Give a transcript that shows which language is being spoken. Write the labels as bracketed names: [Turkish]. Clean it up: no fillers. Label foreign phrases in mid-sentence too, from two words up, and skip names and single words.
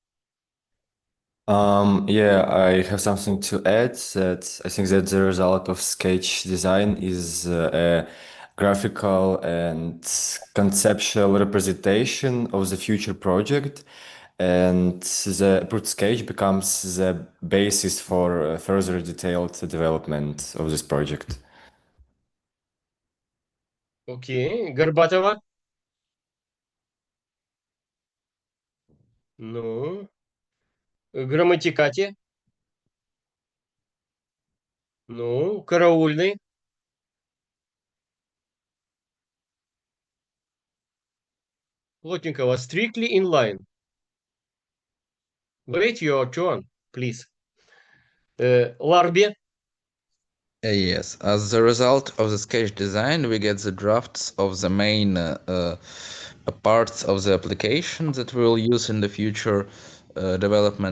[English] Yeah, I have something to add that I think that the result of sketch design is a graphical and conceptual representation of the future project, and the approved sketch becomes the basis for further detailed development of this project. Okay, Горбатова. Ну, Грамматикати. Ну, Караульный. Плотникова, strictly in line. Wait your turn, please. Larbi. Yes, as a result of the sketch design, we get the drafts of the main parts of the application that we will use in the future development.